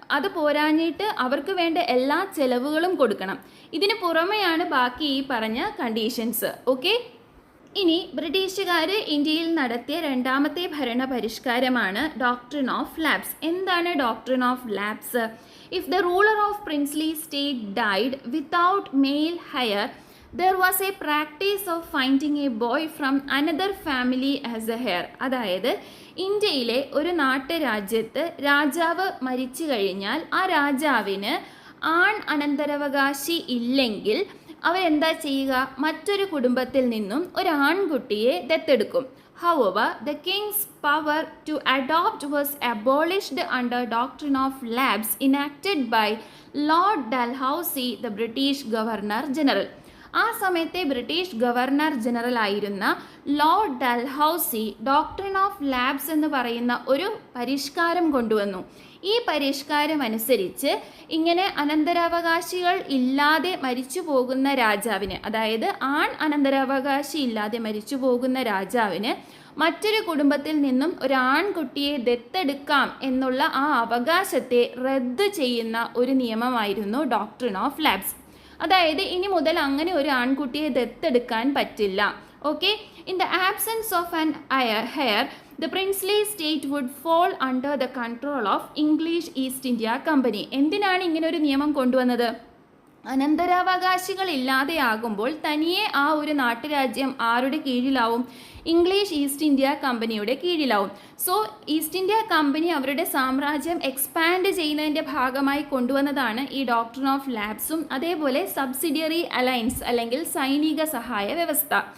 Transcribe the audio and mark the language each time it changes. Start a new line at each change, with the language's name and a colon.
Malayalam: അത് പോരാഞ്ഞിട്ട് അവർക്ക് വേണ്ട എല്ലാ ചെലവുകളും കൊടുക്കണം. ഇതിന് പുറമെയാണ് ബാക്കി ഈ പറഞ്ഞ കണ്ടീഷൻസ്. ഓക്കെ, ഇനി ബ്രിട്ടീഷുകാർ ഇന്ത്യയിൽ നടത്തിയ രണ്ടാമത്തെ ഭരണ പരിഷ്കാരമാണ് ഡോക്ട്രിൻ ഓഫ് ലാപ്സ്. എന്താണ് doctrine of lapse?
English: If the ruler of princely state died without male heir, there was a practice of finding a boy from another family as a heir.
Malayalam: അതായത് ഇന്ത്യയിലെ ഒരു നാട്ടുരാജ്യത്ത് രാജാവ് മരിച്ചു കഴിഞ്ഞാൽ ആ രാജാവിന് ആൺ അനന്തരാവകാശി ഇല്ലെങ്കിൽ അവരെന്താ ചെയ്യുക? മറ്റൊരു കുടുംബത്തിൽ നിന്നും ഒരു ആൺകുട്ടിയെ ദത്തെടുക്കും.
English: However, the king's power to adopt was abolished under Doctrine of Lapse enacted by Lord Dalhousie, the British Governor General.
Malayalam: ആ സമയത്തെ ബ്രിട്ടീഷ് ഗവർണർ ജനറൽ ആയിരുന്ന Lord Dalhousie doctrine of lapse എന്ന് പറയുന്ന ഒരു പരിഷ്കാരം കൊണ്ടുവന്നു. ഈ പരിഷ്കാരം അനുസരിച്ച് ഇങ്ങനെ അനന്തരാവകാശികൾ ഇല്ലാതെ മരിച്ചു പോകുന്ന രാജാവിന്, അതായത് ആൺ അനന്തരാവകാശി ഇല്ലാതെ മരിച്ചു പോകുന്ന രാജാവിന് മറ്റൊരു കുടുംബത്തിൽ നിന്നും ഒരു ആൺകുട്ടിയെ ദത്തെടുക്കാം എന്നുള്ള ആ അവകാശത്തെ റദ്ദ് ചെയ്യുന്ന ഒരു നിയമമായിരുന്നു ഡോക്ട്രിൻ ഓഫ് ലാപ്സ്. അതായത് ഇനി മുതൽ അങ്ങനെ ഒരു ആൺകുട്ടിയെ ദത്തെടുക്കാൻ പറ്റില്ല.
English: Okay, in the absence of an heir the princely state would fall under the control of English East India Company.
Malayalam: എന്തിനാണ് ഇങ്ങനെ ഒരു നിയമം കൊണ്ടുവന്നത്? അനന്തരാവകാശികൾ ഇല്ലാതെയാകുമ്പോൾ തനിയെ ആ ഒരു നാട്ടുരാജ്യം ആരുടെ കീഴിലാവും? ഇംഗ്ലീഷ് ഈസ്റ്റ് ഇന്ത്യ കമ്പനിയുടെ കീഴിലാവും. സോ ഈസ്റ്റ് ഇന്ത്യ കമ്പനി അവരുടെ സാമ്രാജ്യം എക്സ്പാൻഡ് ചെയ്യുന്നതിൻ്റെ ഭാഗമായി കൊണ്ടുവന്നതാണ് ഈ ഡോക്ട്രിൻ ഓഫ് ലാപ്സും അതേപോലെ സബ്സിഡിയറി അലയൻസ് അല്ലെങ്കിൽ സൈനിക സഹായ വ്യവസ്ഥ.